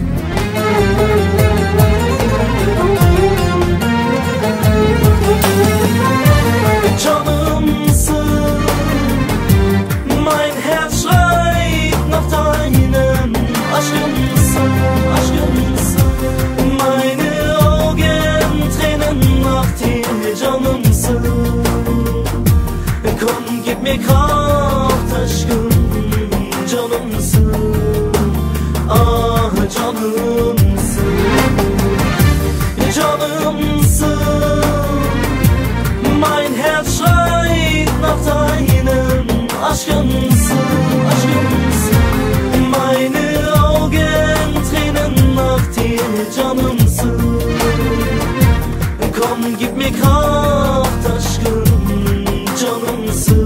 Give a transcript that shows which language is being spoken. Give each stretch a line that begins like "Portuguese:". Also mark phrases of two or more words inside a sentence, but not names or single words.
German: Canımsın, mein Herz schreit nach deinem
Turkish: aşkımsın, aşkımsın.
German: Meine Augen tränen nach dir, canımsın. Komm, gib mir Kraft,
Turkish: aşkım, canımsın. Ah, canımsın, canımsın.
German: Mein Herz schreit nach deinem
Turkish: aşkımsın, aşkımsın.
German: Meine Augen tränen nach dir, canımsın. Komm, gib mir Kraft,
Turkish: aşkım, canımsın.